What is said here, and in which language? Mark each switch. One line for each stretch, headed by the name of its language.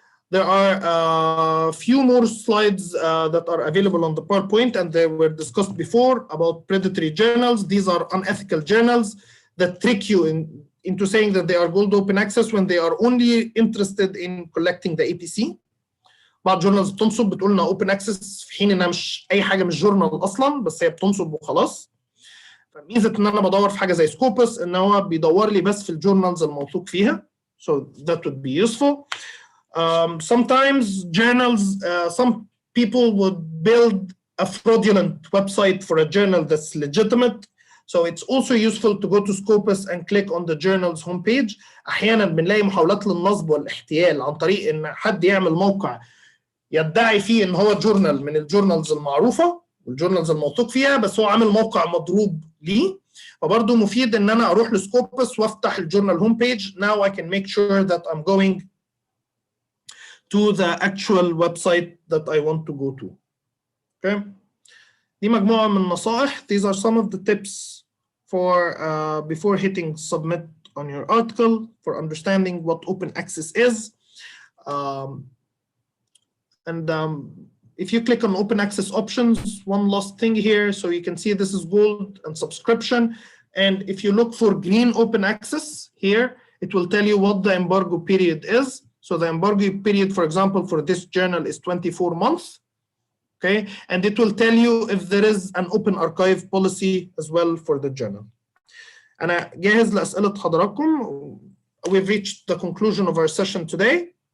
English: There are a few more slides that are available on the PowerPoint, and they were discussed before about predatory journals. These are unethical journals that trick you into saying that they are gold open access when they are only interested in collecting the APC.
Arabic: بعض جورنالز بتنصب بتقول لنا open access في حين انها مش اي حاجه، مش جورنال اصلا، بس هي بتنصب وخلاص. فميزه ان انا بدور في حاجه زي سكوبس ان هو بيدور لي بس في الجورنالز الموثوق فيها.
English: So that would be useful. Sometimes journals, some people would build a fraudulent website for a journal that's legitimate. So it's also useful to go to Scopus and click on the journal's homepage.
Arabic: احيانا بنلاقي محاولات للنصب والاحتيال عن طريق ان حد يعمل موقع يدعي فيه ان هو جورنال من الجورنالز المعروفه والجورنالز الموثوق فيها، بس هو عامل موقع مضروب ليه. فبرضه مفيد ان انا اروح لسكوبس وافتح الجورنال هوم بيج.
English: Now I can make sure that I'm going to the actual website that I want to go to.
Arabic: Okay. دي مجموعة من النصائح.
English: These are some of the tips for before hitting submit on your article, for understanding what open access is. If you click on open access options, one last thing here, so you can see this is gold and subscription. And if you look for green open access here, it will tell you what the embargo period is. So the embargo period, for example, for this journal is 24 months. Okay, and it will tell you if there is an open archive policy as well for the journal.
Arabic: أنا جاهز لأسئلة حضراتكم.
English: We've reached the conclusion of our session today.